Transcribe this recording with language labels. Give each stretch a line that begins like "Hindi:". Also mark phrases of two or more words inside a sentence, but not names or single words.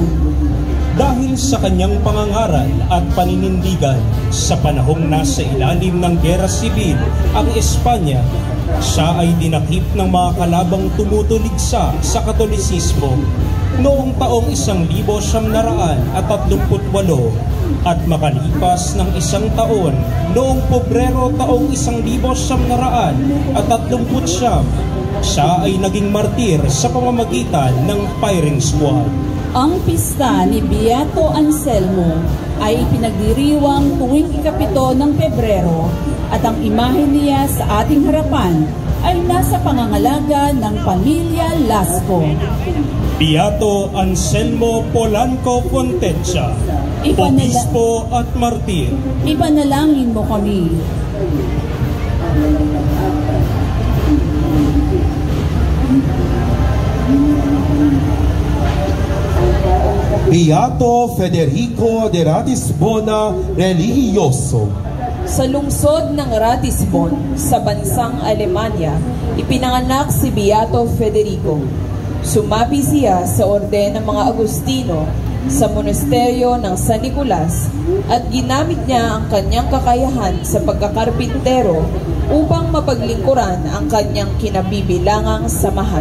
Filipino: Dahil sa kanyang pangangaral at paninindigan sa panahong nasa ilalim ng Giyera Sibil ang Espanya, siya ay dinakip ng mga kalabang tumutuligsa sa Katolisismo noong taong 1938 at makalipas ng isang taon noong Pebrero taong 1939, siya ay naging martir sa pamamagitan ng
English: firing squad.
Filipino: Ang pista ni Beato Anselmo ay pinagdiriwang tuwing ika-7 ng Pebrero at ang imahe niya sa ating harapan ay nasa pangangalaga ng pamilya Lasco. Beato Anselmo Polanco Fontecha, obispo at martir. Ipanalangin mo kami. Beato Federico de Ratisbona, religioso. Sa lungsod ng Ratisbon, sa bansang Alemanya, ipinanganak si Beato Federico. Sumapi siya sa orden ng mga Agustino sa monasteryo ng San Nicolas at ginamit niya ang kanyang kakayahan sa pagkakarpintero upang mapaglingkuran ang kanyang kinabibilangang samahan.